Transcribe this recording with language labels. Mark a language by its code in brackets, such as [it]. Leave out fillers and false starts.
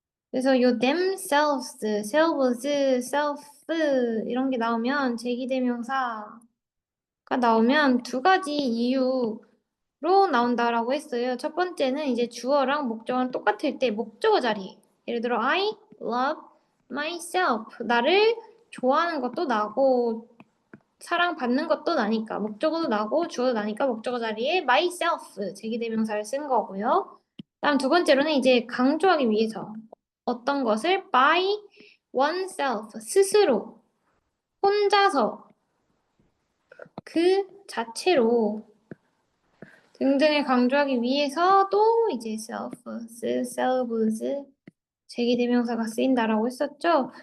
[ko] 그래서 요 themselves, selves, self 이런 게 나오면 제기대명사가 나오면 두 가지 이유로 나온다라고 했어요. 첫 번째는 이제 주어랑 목적어랑 똑같을 때 목적어 자리. [en] 예를 들어 I love myself. [ko] 나를 좋아하는 것도 나고 사랑받는 것도 나니까 목적어도 나고 주어도 나니까 목적어 자리에 myself 제기대명사를 쓴 거고요. 다음 두 번째로는 이제 강조하기 위해서 어떤 것을 [en] by oneself [ko] 스스로 혼자서 그 자체로 등등을 강조하기 위해서 또 이제 selves 제기대명사가 쓰인다라고 했었죠.